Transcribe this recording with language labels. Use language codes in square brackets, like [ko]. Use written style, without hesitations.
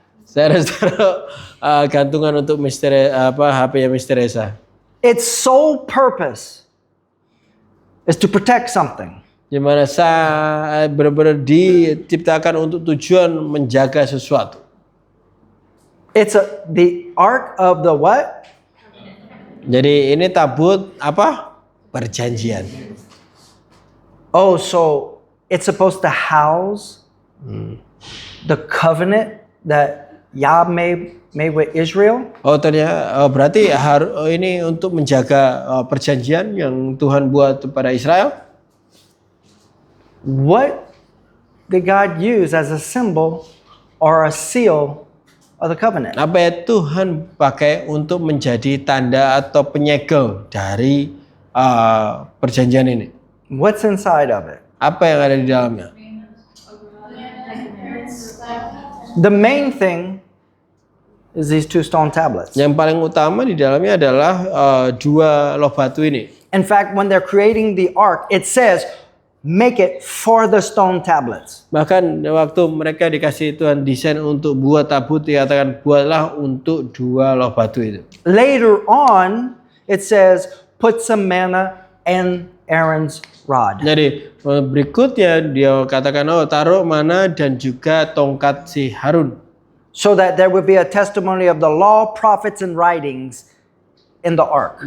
[id] Saya harus taruh gantungan untuk HP-nya Miss Teresa. [en] Its sole purpose is to protect something. [id] Di mana saya benar-benar diciptakan untuk tujuan menjaga sesuatu. [en] It's the ark of the what? [id] Jadi ini tabut apa? Perjanjian. [en] Oh, so it's supposed to house the covenant that Yah made with Israel? [id] Oh ternyata berarti ini untuk menjaga perjanjian yang Tuhan buat kepada Israel. [en] What did God use as a symbol or a seal of the covenant? [id] Apa ya Tuhan pakai untuk menjadi tanda atau penyegel dari perjanjian ini? [en] What's inside of it? [id] Apa yang ada di dalamnya? [en] The main thing is these 2 stone tablets. [id] Yang paling utama di dalamnya adalah 2 loh batu ini. [en] In fact, when they're creating the ark, it says, make it for the stone tablets. [id] Bahkan waktu mereka dikasih Tuhan desain untuk buat tabut, dikatakan buatlah untuk 2 loh batu itu. [en] Later on, it says, put some manna and Aaron's rod. [id] Jadi berikutnya dia katakan, oh taruh mana dan juga tongkat si Harun. [en] So that there would be a testimony of the law, prophets, and writings in the ark.